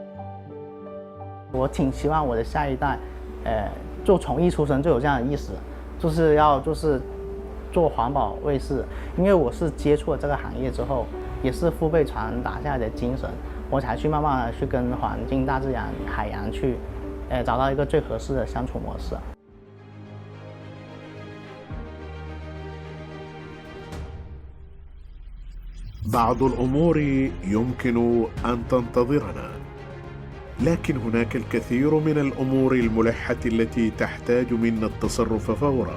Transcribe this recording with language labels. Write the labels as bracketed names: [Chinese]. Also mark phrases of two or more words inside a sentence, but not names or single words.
[Chinese] 我挺希望我的下一代，就从一出生就有这样的意识，就是做环保卫士。因为我是接触了这个行业之后，也是父辈传达下来的精神。我才去慢慢的去跟环境、大自然、海洋去，找到一个最合适的相处模式。 [Arabic] بعض الأمور يمكن أن تنتظرنا، لكن هناك الكثير من الأمور الملحة التي تحتاج منا التصرف فورا.